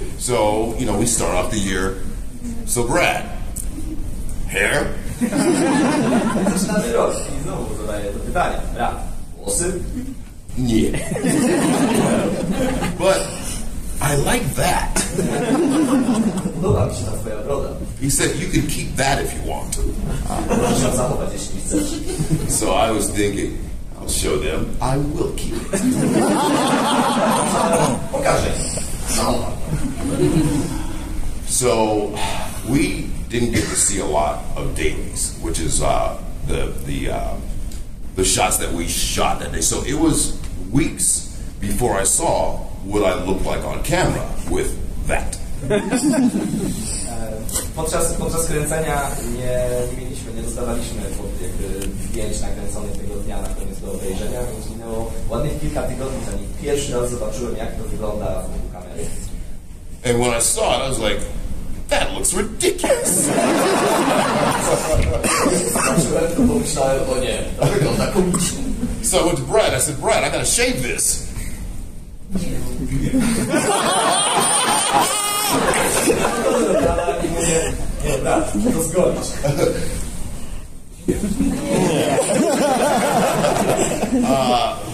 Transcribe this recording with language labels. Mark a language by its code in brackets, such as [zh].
[en] So, we start off the year. So, Brad, hair? [pl] Zaczynamy rok i znowu zadaję to pytanie. Brad, włosy? Nie. [en] But I like that. [pl] podoba mi się ta twoja broda. [en] He said, you can keep that if you want. [pl] Możesz ją zachować, jeśli chcesz. [en] So I was thinking, I'll show them, I will keep it. [pl] Pokażę im. [en] So we didn't get to see a lot of dailies, which is the shots that we shot that day. So it was weeks before I saw what I looked like on camera with that. [pl] Podczas kręcenia nie dostawaliśmy zdjęć nakręconych tego dnia na koniec do obejrzenia, więc minęło ładnych kilka tygodni, zanim pierwszy raz zobaczyłem, jak to wygląda w wokół kamery. [en] And when I saw it, I was like, that looks ridiculous. [pl] Zobaczyłem to, pomyślałem, o nie, to wygląda komicznie. [en] So I went to Brad. I said, Brad, I gotta shave this. [pl] Nie, brat, to zgodzić.